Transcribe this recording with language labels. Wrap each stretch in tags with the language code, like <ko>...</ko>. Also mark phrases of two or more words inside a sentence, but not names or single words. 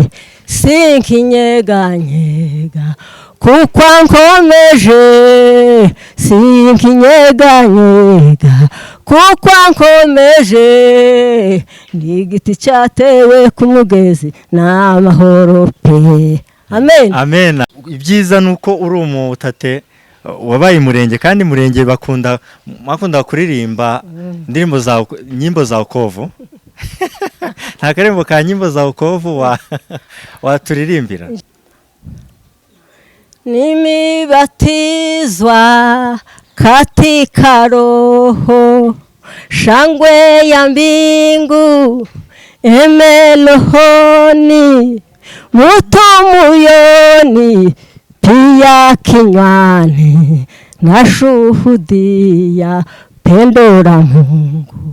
<rw>Sinkinyeganyega kuko ankomeje, sinkinyeganyega kuko ankomeje, ni igiti cyatewe ku mugezi n'amahoro pe. Amen. Amen. Ibyiza nuko uri umutate wabaye murenge, kandi murenge bakunda kuririmba indirimbo za</rw> <sw>nyimbo za wokovu.</sw> <rw>Nta karembo ka</rw> <sw>nyimbo za wokovu</sw> <rw>waturirimbira?</rw> <sw>Nimebatizwa katika Roho, shangwe ya mbingu rohoni, moto moyoni, pia kinywani, nashuhudia pendo la Mungu.</sw>